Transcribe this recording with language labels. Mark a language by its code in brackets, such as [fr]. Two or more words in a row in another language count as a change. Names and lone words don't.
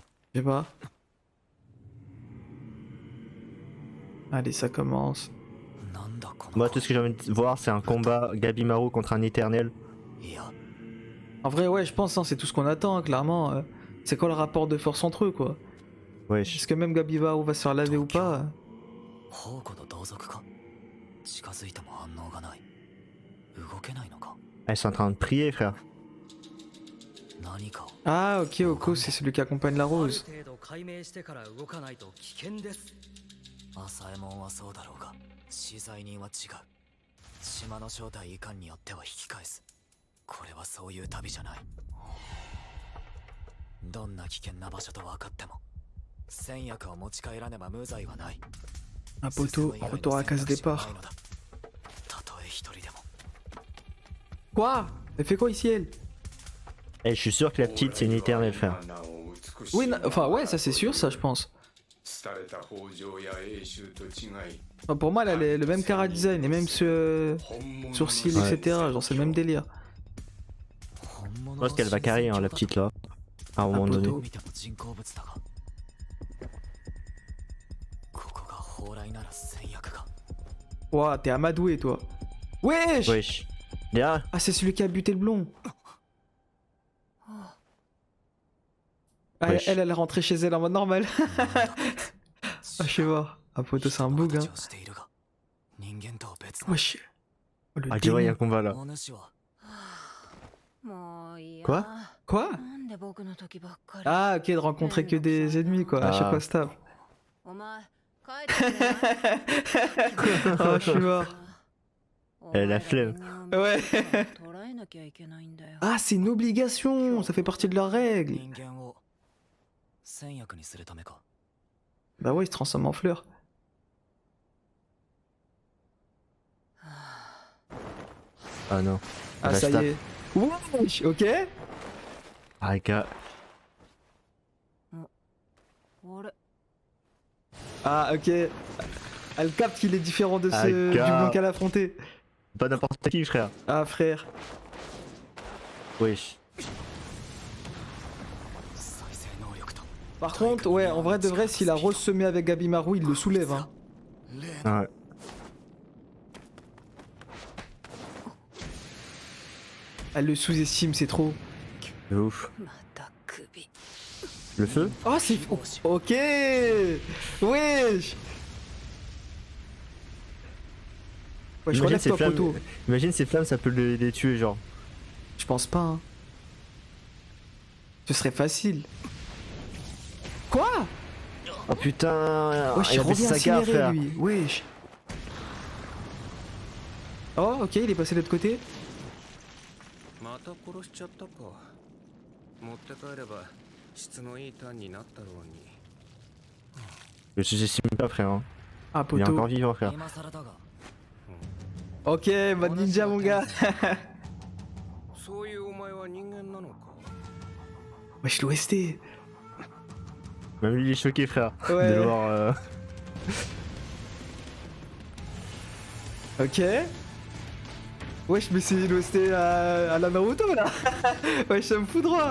[fr] Je sais pas. Allez, ça commence. Moi, tout ce que j'ai envie de voir, c'est un combat Gabimaru contre un éternel. En vrai, ouais, je pense, hein, c'est tout ce qu'on attend, hein, clairement. C'est quoi le rapport de force entre eux, quoi? Wesh. Est-ce que même Gabiba va se faire laver ou pas? [ja] 宝庫の同族か近づいても反応がない動けないのか [fr] Elles sont en train de prier, frère. [ja] 何かを [fr] Ah, ok, Oko, c'est celui qui accompagne la [ja] ある [fr] rose. [ja] 程度解明してから動かないと危険です。朝右衛門はそうだろうが資材人は違う島の正体いかんによっては引き返すこれはそういう旅じゃないどんな危険な場所と分かっても戦薬を持ち帰らねば無罪はない [fr] Un poteau, retour à la case départ. [ja] たとえ一人でも [fr] Quoi? Elle fait quoi ici, elle? Eh, je suis sûr que la petite, c'est une éternelle, frère. Oui, enfin, ouais, ça c'est sûr, ça, je pense. Enfin, pour moi, elle a le même cara design, les mêmes sourcils, Ouais. etc. Genre, c'est le même délire. Je pense qu'elle va carrer, hein, la petite là. À un moment Un donné. poteau. [ja] 見ても人工物だがここが蓬莱なら戦薬が [fr] Ouah, t'es amadoué, toi. Wesh! Wesh. Là, Ah, c'est celui qui a buté le blond. Ah, Wesh. elle est rentrée chez elle en mode normal. Ah, je sais voir. Un poteau, c'est un bug, hein. [ja] 形をしているが人間とは別の [fr] Wesh. Oh, le ah, tu vois, il y a un démon. combat là. [ja] お主は [fr] Quoi? Quoi? Ah, ok, de rencontrer que des ennemis, quoi. À chaque Ah. fois, se tape. Oh, je suis mort. Elle a la flemme. Ouais. Ah, c'est une obligation. Ça fait partie de leurs règles. [ja] 人間を戦薬にするためか [fr] Bah ouais, il se transforme en fleur. Ah non. Ah, Bah, ça stop. y est. Wesh, ok. Ah, gars. Ah, ok. Elle capte qu'il est différent de Ah, du gars. blanc qu'elle a affronté. Pas n'importe qui, frère. Ah, frère. Wesh. [ja] 再生能力と [fr] Par contre, ouais, en vrai de vrai, si la rose se met avec Gabimaru, il le soulève, hein. [ja] 例の [fr] Ouais. Elle le sous-estime, c'est trop. De ouf. Le feu? Oh, c'est... Ok. Wesh. Ouais, je Imagine relève ces toi, flammes. poteau. Imagine ces flammes, ça peut les tuer, genre. Je pense pas, hein. Ce serait facile. Quoi? Oh putain. Wesh, il il a baissé revient sa garde, incinéré, frère. lui. Wesh. Oh, ok, il est passé de l'autre côté. [ja] また殺しちゃったか持って帰れば質のいいターンになったろうに [fr] Je sous-estime pas, frère. Hein. Ah, Il est encore poteau. vivant, frère. [ja] 今更だが [fr] Ok, mode ninja, mon gars. [ja] そういうお前は人間なのか [fr] Wesh, l'OST. Même lui, il est choqué, frère. Ouais. De le voir. Ok. Wesh, mais c'est l'OST à la Naruto, là. Wesh, ça me fout droit.